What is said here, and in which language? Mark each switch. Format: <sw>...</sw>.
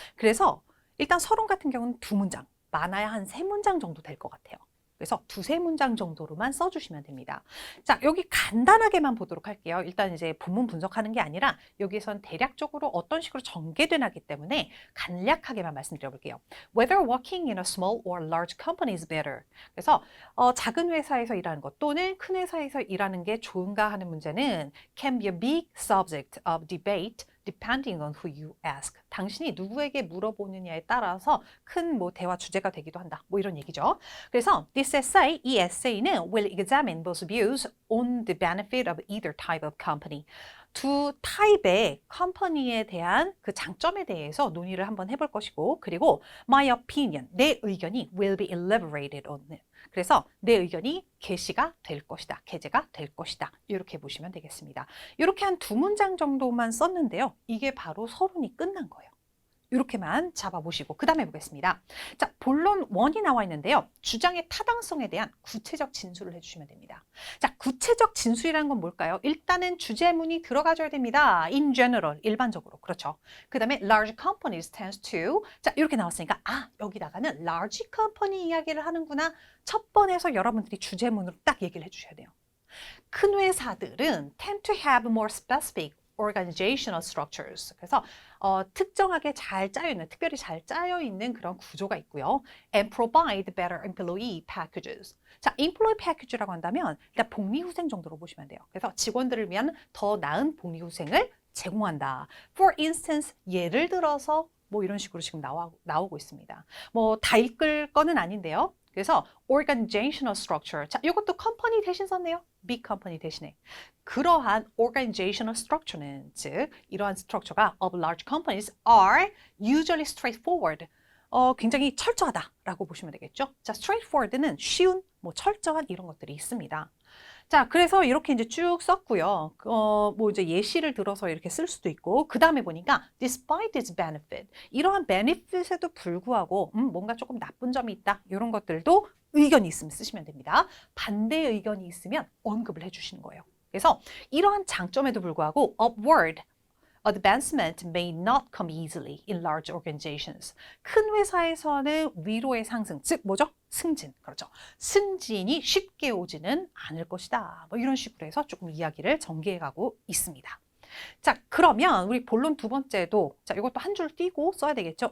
<ko>그래서 일단 서론 같은 경우는 2문장, 많아야 한 3문장 정도 될 것 같아요. 그래서 2-3문장 정도로만 써주시면 됩니다. 자, 여기 간단하게만 보도록 할게요. 일단 이제 본문 분석하는 게 아니라 여기선 대략적으로 어떤 식으로 전개되나기 때문에 간략하게만 말씀드려볼게요.</ko> <en>Whether working in a small or large company is better.</en> <ko>그래서 작은 회사에서 일하는 것 또는 큰 회사에서 일하는 게 좋은가 하는 문제는</ko> <en>can be a big subject of debate depending on who you ask.</en> <ko>당신이 누구에게 물어보느냐에 따라서 큰 뭐 대화 주제가 되기도 한다. 뭐 이런 얘기죠.</ko> <en>그래서 this essay,</en> <ko>이 에세이는</ko> <en>will examine both views on the benefit of either type of company.</en> <ko>두 타입의 컴퍼니에 대한 그 장점에 대해서 논의를 한번 해볼 것이고 그리고 my opinion, 내 의견이</ko> <en>will be elaborated on it.</en> <ko>그래서 내 의견이 게시가 될 것이다. 게재가 될 것이다. 이렇게 보시면 되겠습니다. 이렇게 한 2문장 정도만 썼는데요. 이게 바로 서론이 끝난 거예요. 이렇게만 잡아보시고 그 다음에 보겠습니다. 자, 본론 1이 나와 있는데요. 주장의 타당성에 대한 구체적 진술을 해주시면 됩니다. 자, 구체적 진술이라는 건 뭘까요? 일단은 주제문이 들어가줘야 됩니다.</ko> <en>In general, 일반적으로.</en> <ko>그렇죠. 그 다음에</ko> <en>large companies tends to</en> <ko>자, 이렇게 나왔으니까 여기다가는 large company 이야기를 하는구나. 첫 번에서 여러분들이 주제문으로 딱 얘기를 해주셔야 돼요. 큰 회사들은</ko> <en>tend to have more specific organizational structures.</en> <ko>그래서 특정하게 잘 짜여있는, 특별히 잘 짜여있는 그런 구조가 있고요.</ko> <en>And provide better employee packages.</en> <ko>자, employee package라고 한다면 일단 복리후생 정도로 보시면 돼요. 그래서 직원들을 위한 더 나은 복리후생을 제공한다.</ko> <en>For instance,</en> <ko>예를 들어서 뭐 이런 식으로 지금 나오고 있습니다. 뭐 다 읽을 거는 아닌데요. 그래서 organizational structure. 자, 이것도 컴퍼니 대신 썼네요.</ko> <en>big company 대신에. 그러한 organizational structure는</en> <ko>즉 이러한 스트럭처가</ko> <en>of large companies are usually straightforward.</en> <ko>굉장히 철저하다라고 보시면 되겠죠. 자, straightforward는 쉬운, 뭐 철저한 이런 것들이 있습니다. 자, 그래서 이렇게 이제 쭉 썼고요. 뭐 이제 예시를 들어서 이렇게 쓸 수도 있고, 그 다음에 보니까</ko> <en>despite its benefit,</en> <ko>이러한 benefit에도 불구하고 뭔가 조금 나쁜 점이 있다. 이런 것들도 의견이 있으면 쓰시면 됩니다. 반대 의견이 있으면 언급을 해주시는 거예요. 그래서 이러한 장점에도 불구하고</ko> <en>upward advancement may not come easily in large organizations.</en> <ko>큰 회사에서는 위로의 상승, 즉 뭐죠? 승진, 그렇죠. 승진이 쉽게 오지는 않을 것이다. 뭐 이런 식으로 해서 조금 이야기를 전개해 가고 있습니다. 자, 그러면 우리 본론 두 번째도, 자, 이것도 한 줄 띄고 써야 되겠죠?</ko>